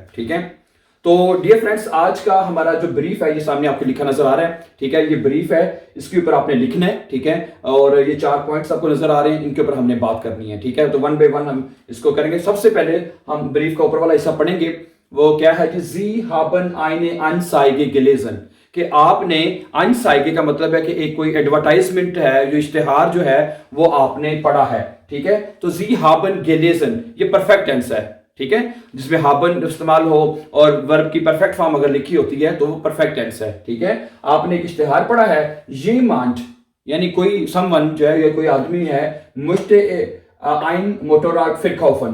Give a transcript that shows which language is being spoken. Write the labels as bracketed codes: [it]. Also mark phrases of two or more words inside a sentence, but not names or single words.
[hi] ठीक है, तो [en] dear friends, [hi] आज का हमारा जो ब्रीफ है ये सामने आपको लिखा नजर आ रहा है। ठीक है, ये ब्रीफ है, इसके ऊपर आपने लिखना है। ठीक है, और ये 4 पॉइंट्स आपको नजर आ रहे हैं, इनके ऊपर हमने बात करनी है। ठीक है, तो [en] one by one [hi] हम इसको करेंगे। सबसे पहले हम ब्रीफ का ऊपर वाला हिस्सा पढ़ेंगे। वो क्या है कि [de] Sie haben eine Anzeige gelesen, [hi] कि आपने अनसाइगे का मतलब है कि एक कोई एडवर्टाइजमेंट है, जो इश्तेहार जो है वो आपने पढ़ा है। ठीक है, तो [de] Sie haben gelesen [hi] ये [en] perfect tense [hi] है। ठीक है, जिसमें haben इस्तेमाल हो और वर्ब की [en] perfect form [hi] अगर लिखी होती है तो वो [en] perfect tense [hi] है। ठीक है, आपने एक इश्तेहार पढ़ा है, ये मांट यानी कोई समवन जो है या कोई आदमी है, [de] möchte ein Motorrad verkaufen.